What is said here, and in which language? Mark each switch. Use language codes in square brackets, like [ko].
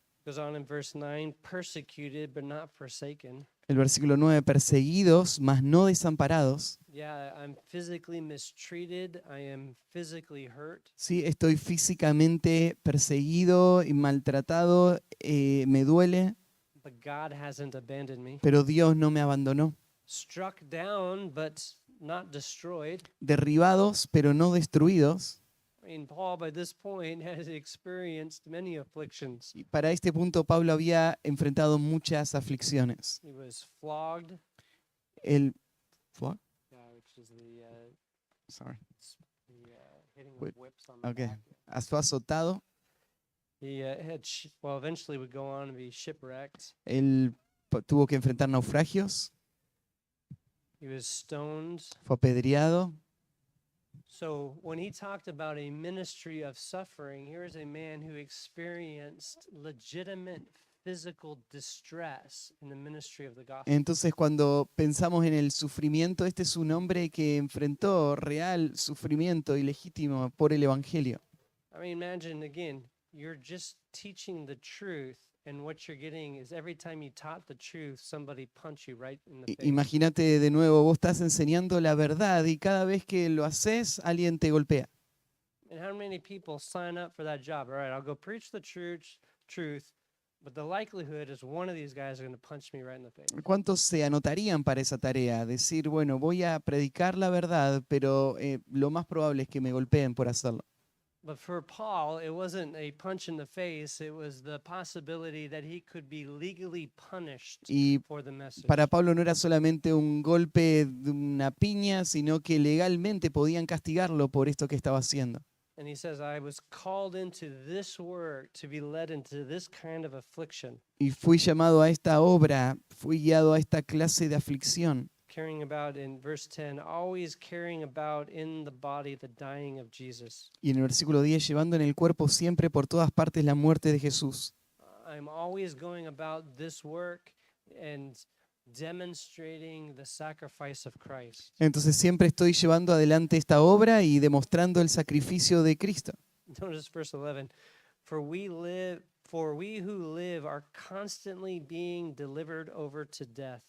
[en] Goes on in verse 9, persecuted but not forsaken. [es] El versículo 9, perseguidos, mas no desamparados. [en] Yeah, I'm physically mistreated, I am physically hurt. [es] Sí, estoy físicamente perseguido y maltratado, me duele, [en] But God hasn't abandoned me. [es] pero Dios no me abandonó. [en] Struck down, but not destroyed. [es] Derribados, pero no destruidos. [en] I mean, Paul, by this point, has experienced many afflictions. [es] Y para este punto Pablo había enfrentado muchas aflicciones. [en] He was flogged, [es] El, [en] which is the sorry. hitting Whip. of whips on the Okay. back. [es] Fue azotado. [en] He eventually would go on to be shipwrecked. [es] Él tuvo que enfrentar naufragios. [en] He was stoned. [es] Fue apedreado. [en] So when he talked about a ministry of suffering, here's a man who experienced legitimate physical distress in the ministry of the gospel. [es] Entonces, cuando pensamos en el sufrimiento, este es un hombre que enfrentó real sufrimiento y legítimo por el Evangelio. [en] I mean, imagine again, you're just teaching the truth, and what you're getting is every time you taught the truth, somebody punched you right in the face. [es] Imagínate de nuevo, vos estás enseñando la verdad y cada vez que lo haces, alguien te golpea. [en] And how many people sign up for that job? All right, I'll go preach the truth, but the likelihood is one of these guys are going to punch me right in the face. [es] ¿Cuántos se anotarían para esa tarea? Decir, bueno, voy a predicar la verdad, pero lo más probable es que me golpeen por hacerlo. [en] But for Paul, it wasn't a punch in the face, it was the possibility that he could be legally punished [es] Y [en] for the message. [es] para Pablo no era solamente un golpe de una piña, sino que legalmente podían castigarlo por esto que estaba haciendo. [en] And he says, I was called into this work to be led into this kind of affliction, [es] Y fui llamado a esta obra, fui guiado a esta clase de aflicción. [en] carrying about, in verse 10, always carrying about in the body the dying of Jesus. [es] Y en el versículo 10, llevando en el cuerpo siempre por todas partes la muerte de Jesús. [en] I'm always going about this work and demonstrating the sacrifice of Christ. [es] Entonces siempre estoy llevando adelante esta obra y demostrando el sacrificio de Cristo. [en] Notice verse 11. For we who live are constantly being delivered over to death.